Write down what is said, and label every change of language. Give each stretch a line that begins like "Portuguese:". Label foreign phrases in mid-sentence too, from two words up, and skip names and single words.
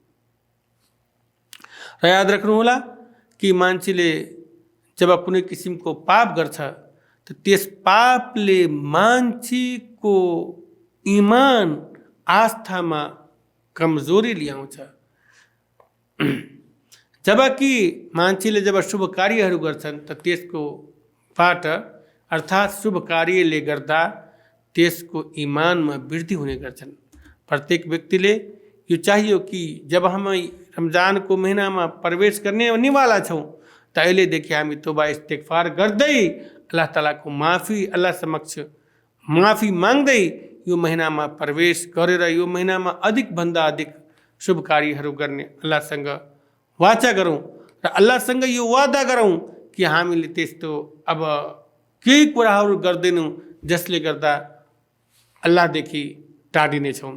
Nepali: र याद राख्नुहोला कि मान्छेले जब कुनै किसिमको पाप गर्छ त त्यस पापले मान्छेको इमान आस्थामा कमजोरी ल्याउँछ, जबकि मान्छेले जब शुभ कार्यहरू गर्छन् त त्यसको बाट अर्थात् शुभ कार्यले गर्दा त्यसको इमानमा वृद्धि हुने गर्छन्। प्रत्येक व्यक्तिले यो चाहियो कि जब हामी रमजानको महिनामा प्रवेश गर्नेवाला छौँ त अहिलेदेखि हामी
Arabic: توبة استغفار
Nepali: गर्दै अल्लाह तालाको अल्लाह समक्ष माफी माग्दै यो महिनामा प्रवेश गरेर यो महिनामा अधिकभन्दा अधिक शुभ कार्यहरू गर्ने अल्लाहसँग वाचा गरौँ र अल्लाहसँग यो वादा गरौँ कि हामीले त्यस्तो अब केही कुराहरू गर्दैनौँ जसले गर्दा अल्लाहदेखि टाढिनेछौँ।